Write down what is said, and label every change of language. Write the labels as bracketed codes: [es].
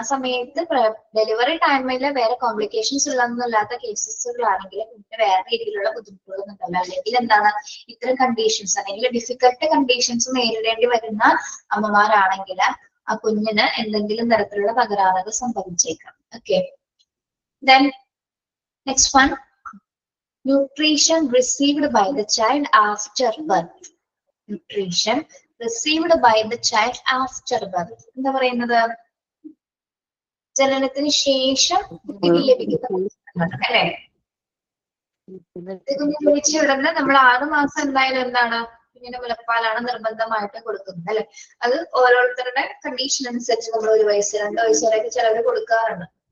[ml] ആ സമയത്ത് ഡെലിവറി ടൈമിൽ വേറെ കോംപ്ലിക്കേഷൻസ് ഉള്ളതൊന്നുമില്ലാത്ത കേസസുകളാണെങ്കിൽ കുഞ്ഞിന് വേറെ രീതിയിലുള്ള ബുദ്ധിമുട്ടുകളൊന്നും ഉണ്ടാവില്ല. അല്ലെങ്കിൽ എന്താണ് ഇത്തരം കണ്ടീഷൻസ് അല്ലെങ്കിൽ ഡിഫിക്കൽട്ട് കണ്ടീഷൻസ് നേരിടേണ്ടി വരുന്ന അമ്മമാരാണെങ്കിൽ ആ കുഞ്ഞിന് എന്തെങ്കിലും തരത്തിലുള്ള തകരാറുകൾ സംഭവിച്ചേക്കാം. [en] Okay, then next one, nutrition received by the child after birth. Nutrition received by the child after birth [ml] എന്താ പറയുന്നത്? ജനനത്തിന് ശേഷം കുട്ടിക്ക് ലഭിക്കുന്ന അല്ലെ. കുഞ്ഞ് ജനിച്ച ഉടനെ നമ്മൾ 6 മാസം എന്തായാലും എന്താണ് കുഞ്ഞിന് മുലപ്പാലാണ് നിർബന്ധമായിട്ട് കൊടുക്കുന്നത് അല്ലെ. അത് ഓരോരുത്തരുടെ കണ്ടീഷൻ അനുസരിച്ച് നമ്മൾ 1 വയസ്സ് 2 വയസ്സ് വരെയൊക്കെ ചിലവർ കൊടുക്കാറുണ്ട്.